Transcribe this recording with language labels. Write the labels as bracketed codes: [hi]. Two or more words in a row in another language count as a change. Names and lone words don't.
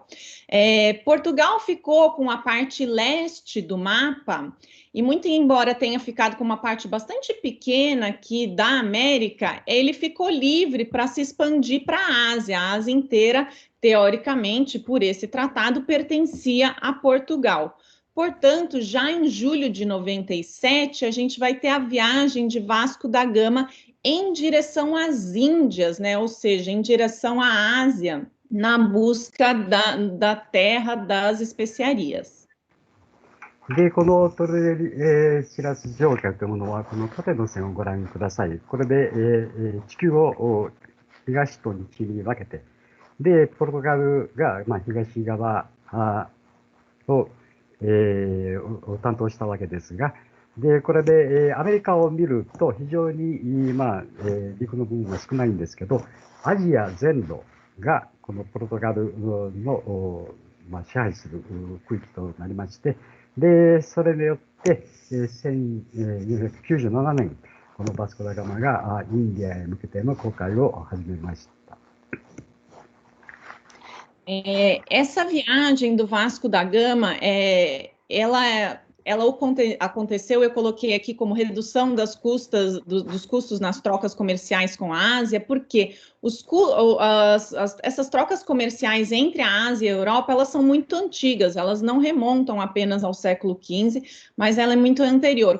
[pt] Portugal ficou com a parte leste do mapa, e muito embora tenha ficado com uma parte bastante pequena aqui da América, ele ficou livre para se expandir para a Ásia inteira, teoricamente, por esse tratado, pertencia a Portugal. Portanto, já em julho de 97, a gente vai ter a viagem de Vasco da Gama em direção às Índias, né? Ou seja, em direção à Ásia, na busca da terra das especiarias. [ja] で、このトレシラス条約というものは、この縦の線をご覧ください。これで、地球を東と西に分けて、で、ポルトガルが、東側を、担当したわけですが、で、これで、アメリカを見ると非常に、陸の部分が少ないんですけど、アジア全土がこのポルトガルの、支配する区域となりまして、で、それによって、1997年、このバスコ・ダ・ガマがインディアへ向けての航海を始めました。 [pt] Essa viagem do Vasco da Gama, ela aconteceu, eu coloquei aqui como redução dos custos nas trocas comerciais com a Ásia, porque essas trocas comerciais entre a Ásia e a Europa, elas são muito antigas, elas não remontam apenas ao século XV, mas ela é muito anterior.